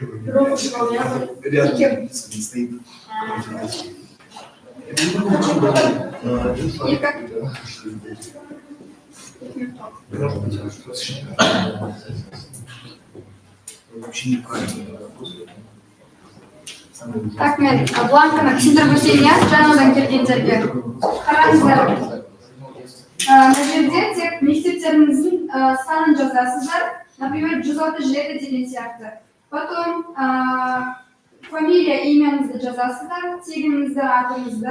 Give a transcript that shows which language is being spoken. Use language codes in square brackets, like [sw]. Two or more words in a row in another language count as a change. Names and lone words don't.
[ru] Рядом стоит. И как? Может быть, вообще неправильно. Так, [kk] мен бланканы кісіндіргісіне жаңадан келгендерге қараңыздар. Мына жерде тек мектептеріңіздің санын жазасыздар. Например, 137 деген сияқты. [ru] Потом фамилия, [kk] имяңызды жазасыздар, тегіңізді, атыңызды.